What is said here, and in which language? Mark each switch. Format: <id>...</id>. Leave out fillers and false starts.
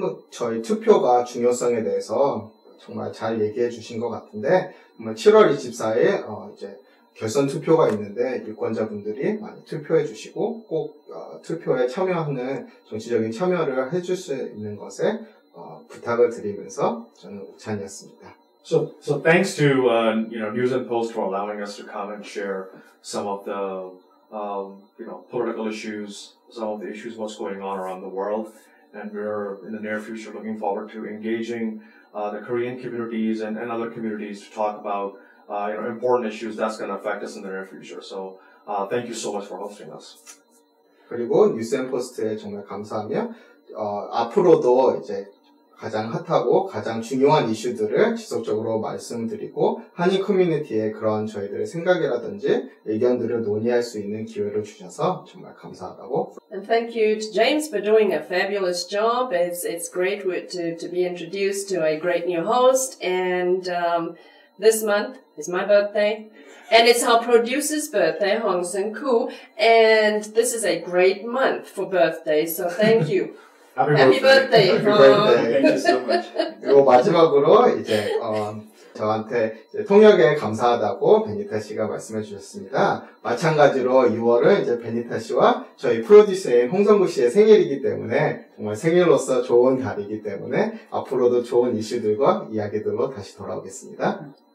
<ko>저희 투표가 중요성에 대해서 정말 잘 얘기해 주신 것 같은데 7월 24일 이제 결선투표가 있는데 유권자분들이 많이 투표해 주시고 꼭 투표에 참여하는 정치적인 참여를 해줄 수 있는 것에 부탁을 드리면서 저는 우찬이었습니다.</ko> <en>So thanks to News and Post for allowing us to come and share some of the political issues, some of the issues what's going on around the world, and we're in the near future looking forward to engaging the Korean communities and other communities to talk about important issues that's going to affect us in the near future. So thank you so much for hosting us.</en> <ko>그리고 뉴스앤포스트에 정말 감사하며 앞으로도 이제 가장 핫하고 가장 중요한 이슈들을 지속적으로 말씀드리고 한인 커뮤니티에 그런 저희들의 생각이라든지 의견들을 논의할 수 있는 기회를 주셔서 정말 감사하다고.</ko> <en>And thank you to James for doing a fabulous job. It's great to be introduced to a great new host. And this month is my birthday. And it's our producer's birthday, Hong Seung-koo. And this is a great month for birthdays, so thank you. Happy birthday. Happy birthday. Thank you so much.</en> <ko>그리고 마지막으로 이제 저한테 이제 통역에 감사하다고 베니타 씨가 말씀해 주셨습니다. 마찬가지로 6월은 이제 베니타 씨와 저희 프로듀서인 홍성구 씨의 생일이기 때문에 정말 생일로서 좋은 달이기 때문에 앞으로도 좋은 이슈들과 이야기들로 다시 돌아오겠습니다.</ko>